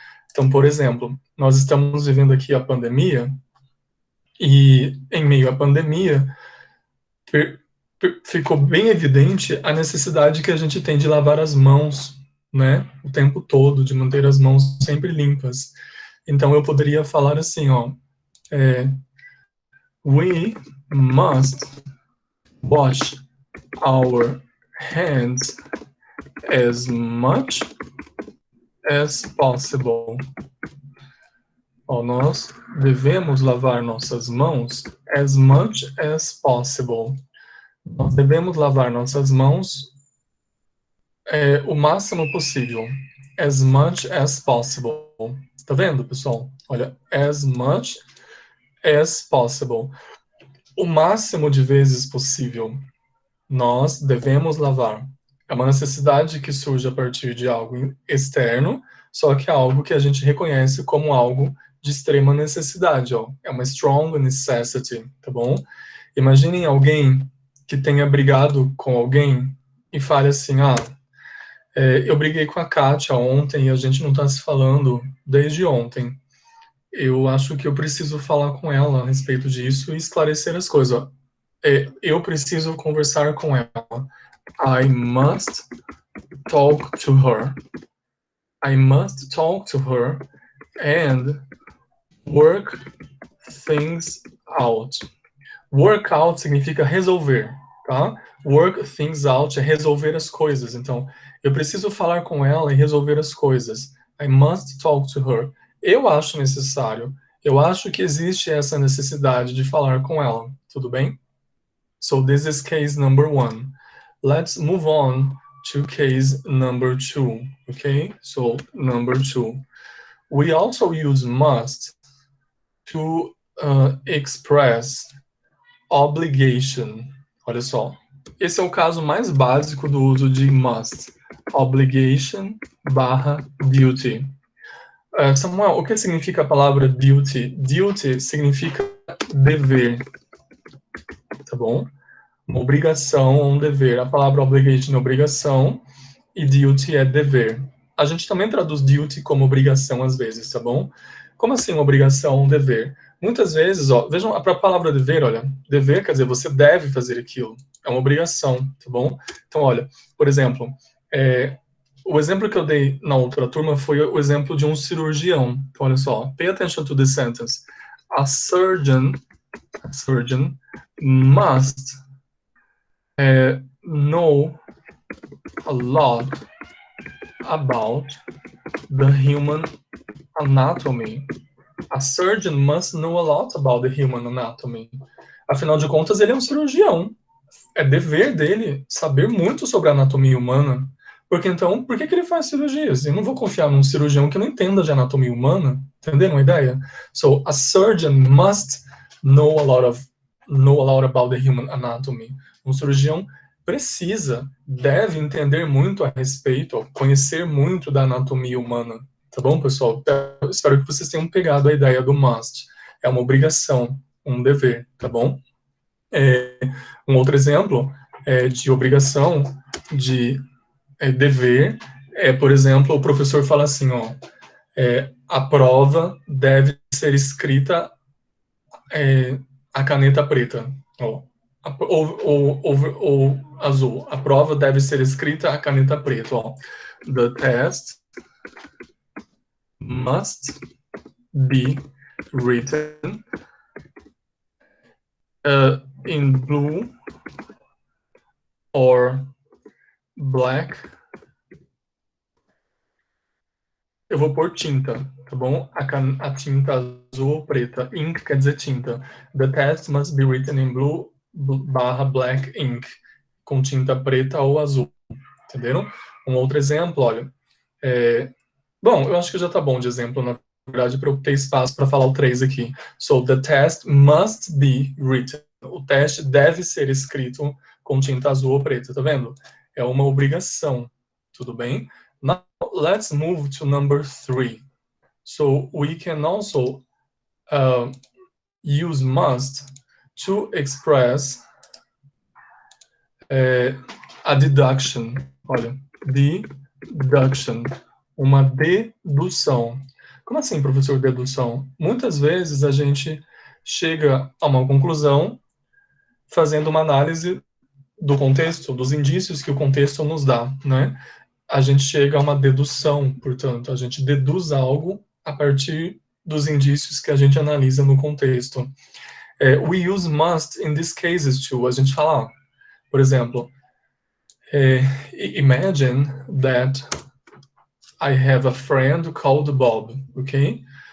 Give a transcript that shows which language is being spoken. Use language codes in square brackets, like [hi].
[pt] Então, por exemplo, nós estamos vivendo aqui a pandemia, e em meio à pandemia, ficou bem evidente a necessidade que a gente tem de lavar as mãos, né, o tempo todo, de manter as mãos sempre limpas. Então eu poderia falar assim, ó, [en] we must wash our hands as much as possible. [pt] Ó, nós devemos lavar nossas mãos [en] as much as possible. [pt] Nós devemos lavar nossas mãos o máximo possível. [en] As much as possible. [pt] Tá vendo, pessoal? [en] Olha, as much as possible. [pt] O máximo de vezes possível. Nós devemos lavar. É uma necessidade que surge a partir de algo externo, só que é algo que a gente reconhece como algo de extrema necessidade, ó. É uma [en] strong necessity, [pt] tá bom? Imaginem alguém que tenha brigado com alguém e fale assim, eu briguei com a Kátia ontem e a gente não está se falando desde ontem. Eu acho que eu preciso falar com ela a respeito disso e esclarecer as coisas, ó. Eu preciso conversar com ela. [en] I must talk to her. I must talk to her and work things out. [pt] Work out significa resolver, tá? Work things out é resolver as coisas. Então, eu preciso falar com ela e resolver as coisas. [en] I must talk to her. [pt] Eu acho necessário. Eu acho que existe essa necessidade de falar com ela. Tudo bem? [en] So this is case number 1. Let's move on to case number 2. Okay? So number 2. We also use must to express obligation. [pt] Olha só. Esse é o caso mais básico do uso de must. Obligation barra duty. Samuel, o que significa a palavra duty? Duty significa dever, tá bom? Uma obrigação ou um dever. A palavra obligation é obrigação e duty é dever. A gente também traduz duty como obrigação às vezes, tá bom? Como assim uma obrigação ou um dever? Muitas vezes, ó, vejam a palavra dever, olha, dever quer dizer você deve fazer aquilo, é uma obrigação, tá bom? Então, olha, por exemplo, o exemplo que eu dei na outra turma foi o exemplo de um cirurgião. Então, olha só, [en] pay attention to this sentence. A surgeon must know a lot about the human anatomy. A surgeon must know a lot about the human anatomy. [pt] Afinal de contas, ele é um cirurgião. É dever dele saber muito sobre a anatomia humana. Porque então, por que ele faz cirurgias? Eu não vou confiar num cirurgião que não entenda de anatomia humana. Entenderam a ideia? [en] So, a surgeon must know a lot about the human anatomy. [pt] Um cirurgião precisa, deve entender muito a respeito, conhecer muito da anatomia humana. Tá bom, pessoal? Eu espero que vocês tenham pegado a ideia do must. É uma obrigação, um dever, tá bom? Um outro exemplo de obrigação, de dever, por exemplo, o professor fala assim, ó, a prova deve ser escrita a caneta preta, ó, ou azul. A prova deve ser escrita a caneta preta, ó. [en] The test must be written in blue or black. [pt] Eu vou pôr tinta, tá bom? A tinta azul ou preta. Ink quer dizer tinta. [en] The test must be written in blue barra black ink. [pt] Com tinta preta ou azul. Entenderam? Um outro exemplo, olha. Bom, eu acho que já tá bom de exemplo, na verdade, para eu ter espaço para falar o 3 aqui. [en] So, the test must be written. [pt] O teste deve ser escrito com tinta azul ou preta, tá vendo? É uma obrigação, tudo bem? [en] Now, let's move to number 3. So, we can also use must to express a deduction. [pt] Olha, deduction. Uma dedução. Como assim, professor, dedução? Muitas vezes a gente chega a uma conclusão fazendo uma análise do contexto, dos indícios que o contexto nos dá, né? A gente chega a uma dedução, portanto, a gente deduz algo a partir dos indícios que a gente analisa no contexto. [en] We use must in these cases too. [pt] A gente fala, por exemplo, [en] imagine that I have a friend called Bob, okay?